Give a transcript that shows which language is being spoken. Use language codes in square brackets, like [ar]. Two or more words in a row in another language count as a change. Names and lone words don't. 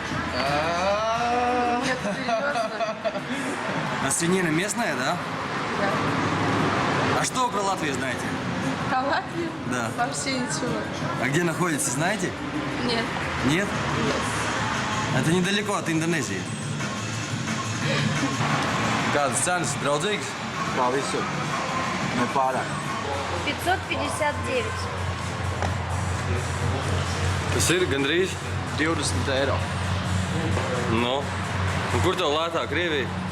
[ru] Нет, серьезно. А свинина местная, да? Да. А что вы про Латвию знаете? А Латвия? Да. Вообще ничего. А где находится, знаете? Нет. Нет? Это недалеко от Индонезии. [lv] Kādas cenas draudzīgas? Kā visur. Ne pārāk. 559. Tas ir gandrīz. 20 eiro. Nu, un kur tev lētāk Krievija?